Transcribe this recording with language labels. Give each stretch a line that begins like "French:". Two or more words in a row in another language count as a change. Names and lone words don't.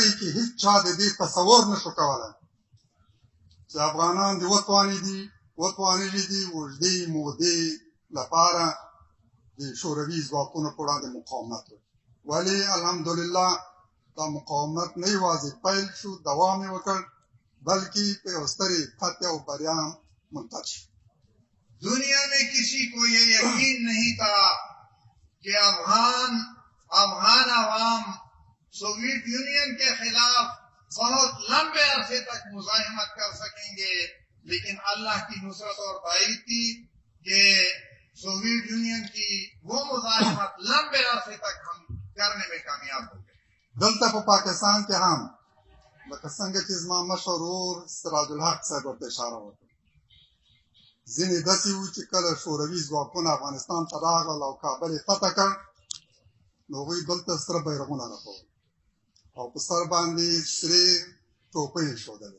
Pashto: کې هیڅ چا د دې تصور نشو کولی چې افغانان دې وتوانېدي دي اوږدې مودې لپاره د شوروي ځواکونو په وړاندې مقاومت وکړي. ولې الحمدلله دا مقاومت نه یوازې پیل شو، دوام یې وکړ، بلکې په یو سترې فتح او بریا هم منتج شو.
Urdu: دنیا میں کسی کو یہ یقین نہیں تھا کہ افغان عوام سوویت یونین کے خلاف بہت لمبے عرصے تک مزاحمت کر سکیں گے، لیکن اللہ کی نصرت اور تائید تھی کہ سوویت یونین کی وہ مزاحمت لمبے عرصے تک ہم کرنے میں کامیاب ہو گئے.
Pashto: دلته په پاکستان کې هم لکه څنګه چې زما مشر ورور سراج الحق صاحب ورته اشاره وکړه، ځینې داسې وو چې کله شوروي ځواکونه افغانستان ته راغلل او کابل یې فتح کړ، نو هغوی دلته سره بیرغونه رپول او په سر باندې سرې ټوپۍ ایښودلې.